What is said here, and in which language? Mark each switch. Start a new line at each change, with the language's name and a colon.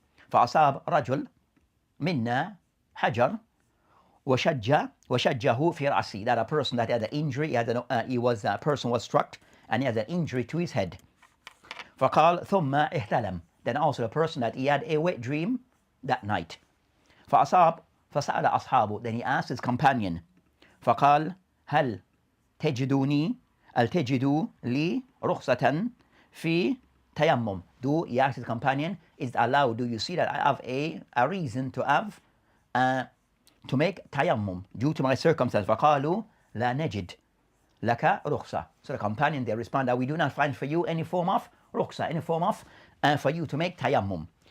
Arabic: فأصاب رجل منا حجر وشجه في رأسه,
English: that a person that had an injury, a person was struck and he had an injury to his head.
Arabic: فقال ثم احتلم,
English: then also the person that he had a wet dream that night.
Arabic: فأصاب فسأل أصحابه,
English: then he asked his companion.
Arabic: فقال هل تجدوا لي رخصة في تيمم.
English: He asked his companion, is it allowed, do you see that I have a reason to have to make tayammum due to my circumstance?
Arabic: فقالوا لا نجد لك رخصة.
English: So the companion, they respond that we do not find for you any form of rukhsa, any form of for you to make tayammum.